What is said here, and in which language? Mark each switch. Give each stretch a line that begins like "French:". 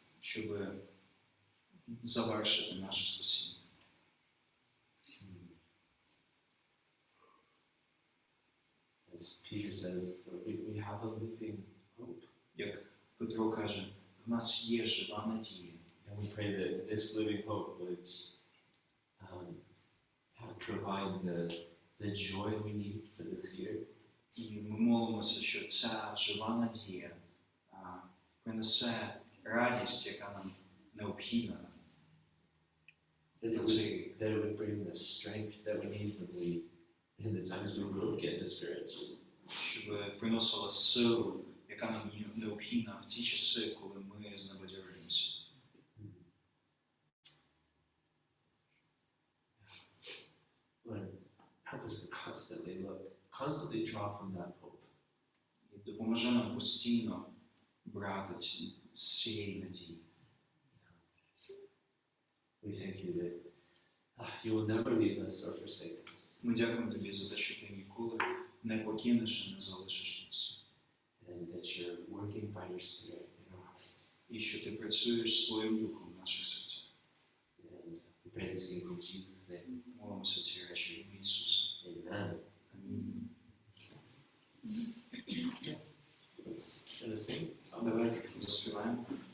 Ukrainian: щоб завершити наше спасіння.
English: As Peter says, we have a living hope.
Ukrainian: Як Петро каже, в нас є жива надія.
English: And we pray that this living hope would provide the joy we need for this year.
Ukrainian: І ми молимося, що ця жива надія принесе радість, яка нам необхідна.
English: That it would bring the strength that we need in the times we will get discouraged.
Ukrainian: Щоб приносила силу, яка нам необхідна в ті часи, коли ми знебадьорюємося.
English: Lord, help us to constantly draw from that hope.
Ukrainian: І допоможе нам постійно брати з цієї надії.
English: We thank you that you will never leave us or forsake us.
Ukrainian: Ми дякуємо тобі за те, що ти ніколи не покинеш і не залишиш нас.
English: And that you're working by your Spirit in our hearts.
Ukrainian: І що ти працюєш своїм духом в наших серцях.
English: And we pray these things in Jesus' name.
Ukrainian: Молимося ці речі в ім'я Ісуса.
English: Amen.
Ukrainian: Амінь.
English: Let's try to sing.
Ukrainian: Давайте заспіваємо.